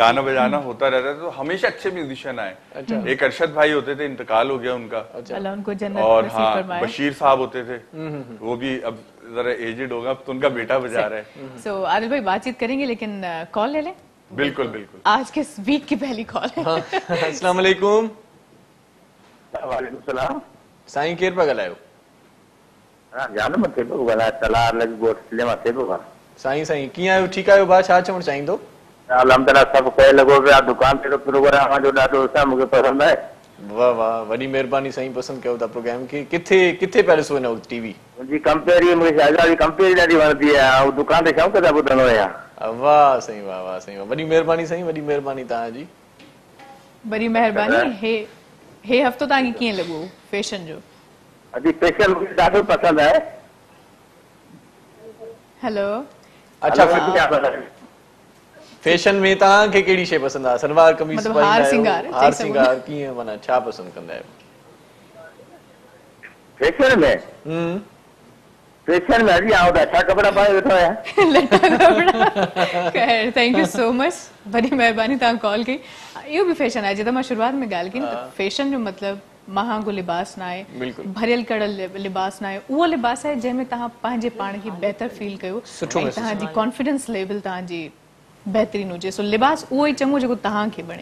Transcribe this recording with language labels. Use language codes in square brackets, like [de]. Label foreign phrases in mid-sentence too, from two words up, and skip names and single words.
[hi] गाना बजाना होता रहता था, तो हमेशा अच्छे म्यूजिशियन आए। एक अरशद भाई होते थे, इंतकाल हो गया उनका। अल्लाह उनको जन्नत और नसीब हाँ फरमाए। बशीर साहब होते थे, वो भी अब जरा एजेड होगा, अब तो उनका बेटा बजा रहा है। सो आदिल भाई बातचीत करेंगे, लेकिन कॉल ले लें। बिल्कुल बिल्कुल। आज के वीक की पहली कॉल है। [ar] السلام عليكم. وعليكم السلام. [sd] साईं केर पिया ॻाल्हायो? जान मथे पियो ॻाल्हाए, तलार लॻी ॻोठले मथे पियो ॻाल्हाए। साईं साईं कीअं आहियो? ठीकु आहियो भाउ? छा चवणु चाहींदो? अलहमदिल्ला सभु कहे लॻो पियो आहे, दुकान ते प्रोग्राम जो ॾाढो ॾिसां, मूंखे पसंदि आहे। वाह वाह, वॾी महिरबानी साईं, पसंदि कयो था प्रोग्राम खे। किथे किथे पिया ॾिसो हिन वक़्तु टीवी? मुंहिंजी कंपेरी, मूंखे शाहजहां जी कंपेरी ॾाढी वणंदी आहे, ऐं दुकान ते शौक़ु सां ॿुधंदो आहियां। वाह साईं, वाह वाह साईं, वॾी महिरबानी साईं, वॾी महिरबानी तव्हांजी। [hi] बड़ी मेहरबानी। [sd] हे हफ़्तो तव्हांखे कीअं लॻो फैशन जो? अॼु फैशन मूंखे ॾाढो पसंदि आहे। हेलो, अच्छा, अच्छा फैशन में तव्हांखे कहिड़ी शइ पसंदि आहे? सलवार कमीज़ मतिलबु पाईंदा हार आहियो? सिंगार, हार चई सघूं सिंगार कीअं, माना छा पसंदि कंदा आहियो? फैशन में फैशन में अॼु आउं त अच्छा कपिड़ा पाए वेठो आहियां। लटा कपड़ा। खैर, [en] thank you so much, [hi] बड़ी मेहरबानी [sd] तव्हां कॉल कई। इहो बि फैशन आहे, जिते मां शुरूआत में ॻाल्हि कई न, त फैशन जो मतिलबु महांगो लिबास न आहे, बिल्कुल। भरियल कड़ल लिबास न आहे। उहो लिबास आहे जंहिंमें तव्हां पंहिंजे पाण खे बहितर फील कयो सुठो ऐं महसूस तव्हांजी [en] confidence level [sd] तव्हांजी बहितरीन हुजे। सो लिबास उहो ई चङो जेको तव्हांखे बणे,